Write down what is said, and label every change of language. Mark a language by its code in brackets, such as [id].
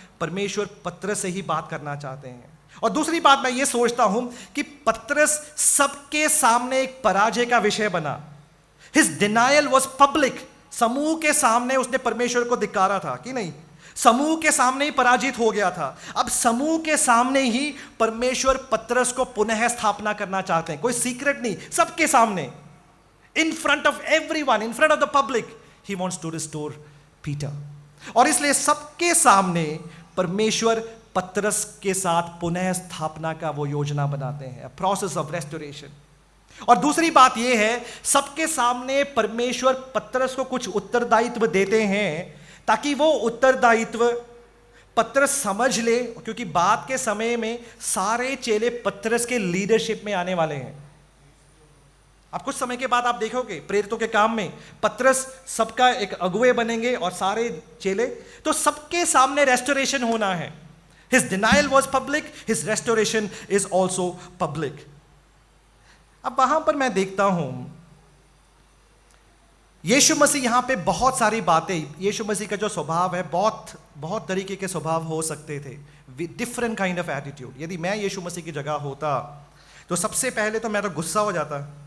[hi] परमेश्वर पतरस से ही बात करना चाहते हैं। और दूसरी बात मैं ये सोचता हूं कि पतरस सबके सामने एक पराजय का विषय बना। [en] His denial was public। [hi] समूह के सामने उसने परमेश्वर को धिक्कारा था कि नहीं? समूह के सामने ही पराजित हो गया था। अब समूह के सामने ही परमेश्वर पतरस को पुनः स्थापना करना चाहते हैं। कोई सीक्रेट नहीं, सबके सामने, [en] in front of everyone, in front of the public, he wants to restore Peter। [hi] और इसलिए सबके सामने परमेश्वर पतरस के साथ पुनः स्थापना का वो योजना बनाते हैं, [en] Process of restoration. [hi] और दूसरी बात यह है, सबके सामने परमेश्वर पतरस को कुछ उत्तरदायित्व देते हैं ताकि वो उत्तरदायित्व पतरस समझ ले, क्योंकि बाद के समय में सारे चेले पतरस के लीडरशिप में आने वाले हैं। अब कुछ समय के बाद आप देखोगे प्रेरितों के काम में पतरस सबका एक अगुवे बनेंगे और सारे चेले, तो सबके सामने रेस्टोरेशन होना है। [en] His denial was public, his restoration is also public। [hi] अब वहां पर मैं देखता हूं यीशु मसीह यहां पे बहुत सारी बातें, यीशु मसीह का जो स्वभाव है, बहुत तरीके के स्वभाव हो सकते थे, [en] Different kind of attitude. [hi] यदि मैं यीशु मसीह की जगह होता तो सबसे पहले तो मैं तो गुस्सा हो जाता।